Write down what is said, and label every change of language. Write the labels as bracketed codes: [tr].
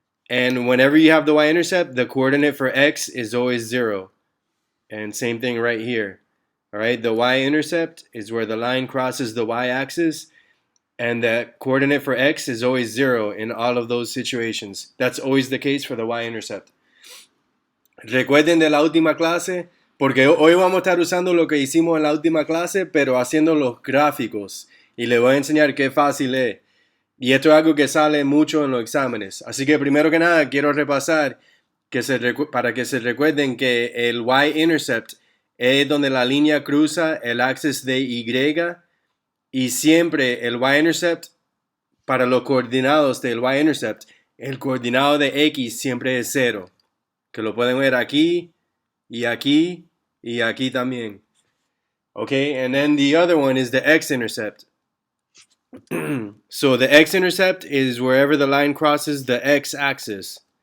[en] And whenever you have the y-intercept, the coordinate for x is always 0. And same thing right here. All right, the y-intercept is where the line crosses the y-axis. And the coordinate for x is always 0 in all of those situations. That's always the case for the y-intercept. [es] Recuerden de la última clase, porque hoy vamos a estar usando lo que hicimos en la última clase, pero haciendo los gráficos. Y les voy a enseñar qué fácil es. Y esto es algo que sale mucho en los exámenes. Así que primero que nada quiero repasar para que se recuerden que el Y-Intercept es donde la línea cruza el axis de Y, y siempre el Y-Intercept, para los coordinados del Y-Intercept, el coordinado de X siempre es 0. Que lo pueden ver aquí, y aquí, y aquí también. [en] Okay, and then the other one is the X-Intercept. So the X-Intercept is wherever the line crosses the X-axis.